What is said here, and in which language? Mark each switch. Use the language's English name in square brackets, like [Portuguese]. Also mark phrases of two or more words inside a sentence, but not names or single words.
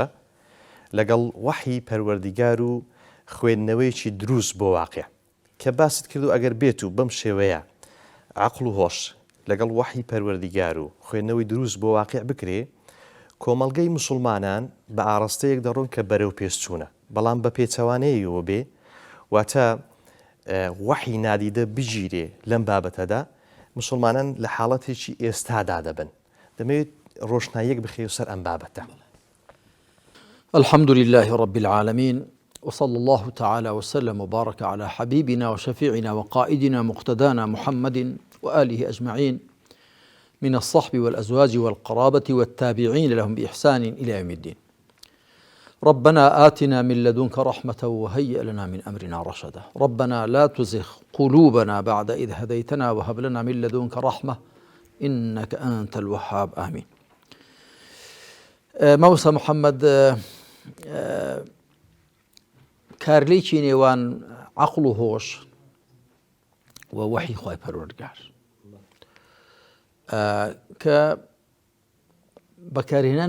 [Central Kurdish] لەگەڵ وەحی پەروەردیگار و خوێندنەوەیەکی دروست بۆ واقع کە باست کردو ئەگەر بێت و بەم شێوەیە عەقڵ و هۆش لەگەڵ وەحی پەروەردیگار و خوێندنەوەی دروست بۆ واقع بکرێ، کۆمەڵگەی مسلمانان بە ئاڕاستەیەک دەڕۆن کە بەرەو پێشچوونە، بەڵام بە پێچەوانەیەوە بێ واتە وەحی نادیدە بگیرێ لەم بابەتەدا، مسلمانان لە حاڵەتێکی ئێستادا دەبن. دەمەوێت ڕۆشناییەک بخێ سەر ئەم بابەتە. [Arabic] الحمد لله رب العالمين، وصلى الله تعالى وسلم وبارك على حبيبنا وشفيعنا وقائدنا مقتدانا محمد وآله أجمعين من الصحب والأزواج والقرابة والتابعين لهم بإحسان إلى يوم الدين. ربنا آتنا من لدنك رحمة وهيئ لنا من أمرنا رشدا. ربنا لا تزغ قلوبنا بعد إذ هديتنا وهب لنا من لدنك رحمة إنك أنت الوهاب. آمين. [Central Kurdish] مامۆستا محەممەد، کارلێکی نێوان عەقڵ و هۆش و وەحی خوای پەروەردگار کە بەکارهێنان